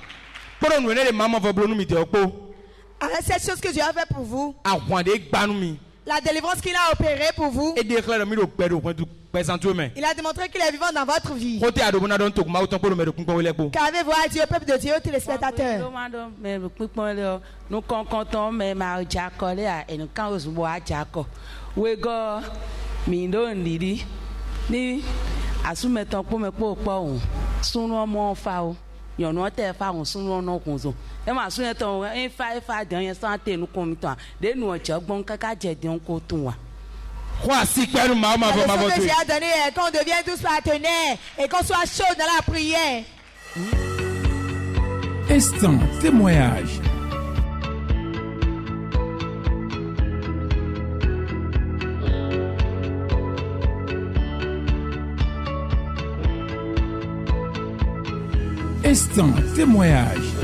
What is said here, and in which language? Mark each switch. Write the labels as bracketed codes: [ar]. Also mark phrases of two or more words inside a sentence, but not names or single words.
[fr] avec cette chose que Dieu a fait pour vous, la délivrance qu'il a opérée pour vous, il a démontré qu'il est vivant dans votre vie. Qu'avez-vous à dire au peuple de Dieu, téléspectateurs? [fon] Yɔnu tɛ fa ŋun sunu ɔnɔ kun so e ma sunu tɔ e fa den ye san te nu ko mi tɔ de nu ɔtsɛ gbɔn kaka jɛ den ko tun wa. [fr] La leçon que j'ai à donner est qu'on devienne tous partenaires et qu'on soit chaud dans la prière. Instant témoignage. Instant témoignage.